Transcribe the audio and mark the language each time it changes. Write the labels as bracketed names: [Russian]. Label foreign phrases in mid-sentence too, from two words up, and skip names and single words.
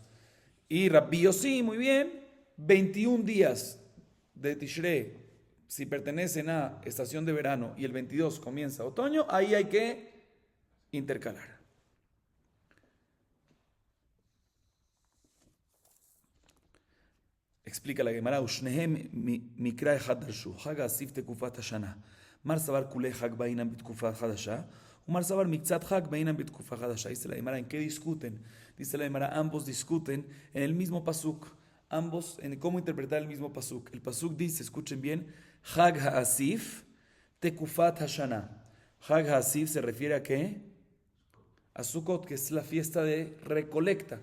[Spanish] Y Rabbi Yossi, muy bien, 21 días de Tishrei, si pertenecen a estación de verano, y el 22 comienza otoño, ahí hay que intercalar. explica la Gemara, [Hebrew] ושניהם מקרא אחד דרשו, חג האסיף תקופת השנה. [Aramaic] מר סבר כולי חג באינם בתקופה חדשה, ומר סבר מקצת חג באינם בתקופה חדשה. [Spanish] Dice la Gemara, ¿en qué discuten? Dice la Gemara, ambos discuten en el mismo pasuk, ambos en cómo interpretar el mismo pasuk. El pasuk dice, escuchen bien, [Hebrew] חג האסיף תקופת השנה. [Spanish] Chag HaAsif se refiere a ¿qué? A Sukkot, que es la fiesta de recolecta.